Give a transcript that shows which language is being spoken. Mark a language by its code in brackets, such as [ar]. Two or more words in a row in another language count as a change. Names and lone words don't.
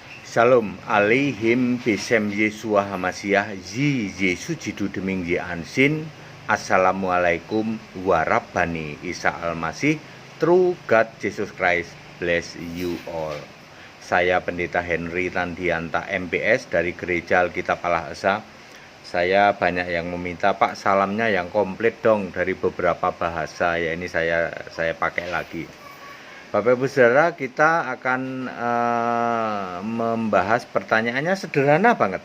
[he] שלום עליהם בשם ישוע המשיח [zh] 以耶稣基督的名也安心. [ar] السلام عليكم ورحمة الله عيسى المسيح. [en] True God Jesus Christ bless you all. [id] Saya Pendeta Henry Tandianta MPS dari Gereja Alkitab Allah Esa. Saya banyak yang meminta, Pak, salamnya yang komplit dong dari beberapa bahasa. Ya, ini saya pakai lagi. Bapak Ibu Saudara, kita akan membahas pertanyaannya sederhana banget.